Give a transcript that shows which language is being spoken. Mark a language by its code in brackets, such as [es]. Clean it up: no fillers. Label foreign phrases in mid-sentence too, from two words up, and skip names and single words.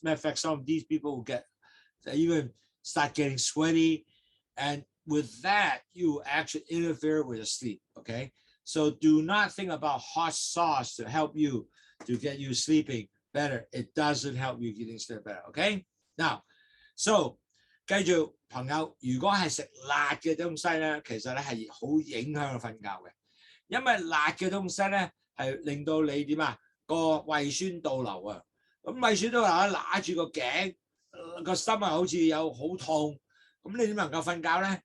[en] Matter of fact, some of these people will even start getting sweaty. And with that, you actually interfere with your sleep, okay? So do not think about hot sauce to help you to get you sleeping better. It doesn't help you getting sleep better. Okay? Now, so [yue] 繼續朋友，如果係食辣嘅東西咧，其實咧係好影響你瞓覺嘅，因為辣嘅東西咧係令到你點啊個胃酸倒流啊，咁胃酸倒流咧揦住個頸，個心啊好似有好痛，咁你點能夠瞓覺咧？